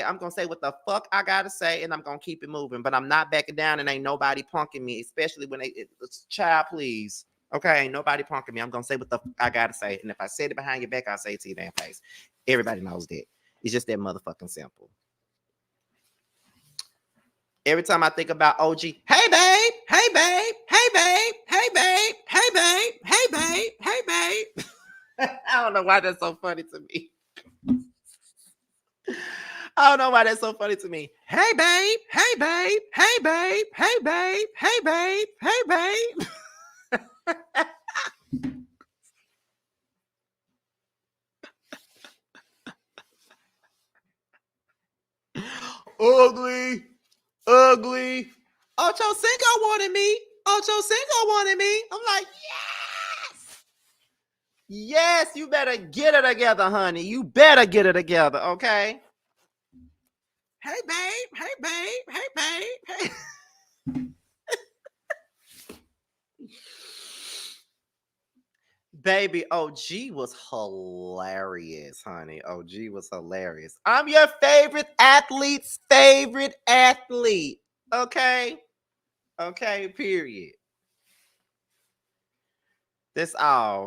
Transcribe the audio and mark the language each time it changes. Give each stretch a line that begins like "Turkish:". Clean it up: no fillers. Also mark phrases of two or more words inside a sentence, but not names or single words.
English: I'm gonna say what the fuck I gotta say, and I'm gonna keep it moving. But I'm not backing down, and ain't nobody punking me, especially when child, please. Okay, ain't nobody punking me. I'm gonna say what the fuck I gotta say, and if I said it behind your back, I'll say it to your damn face. Everybody knows that. It's just that motherfucking simple. Every time I think about OG, hey babe, hey babe, hey babe, hey babe, hey babe, hey babe, hey babe. I don't know why that's so funny to me. I don't know why that's so funny to me. Hey babe, hey babe, hey babe, hey babe, hey babe, hey babe. Ugly. Ugly. Ocho Cinco wanted me. Ocho Cinco wanted me. I'm like, yes. Yes, you better get it together, honey. You better get it together, okay? Hey, babe. Hey, babe. Hey, babe. Hey. Baby, OG was hilarious, honey. OG was hilarious. I'm your favorite athlete's favorite athlete. Okay? Okay, period. That's all.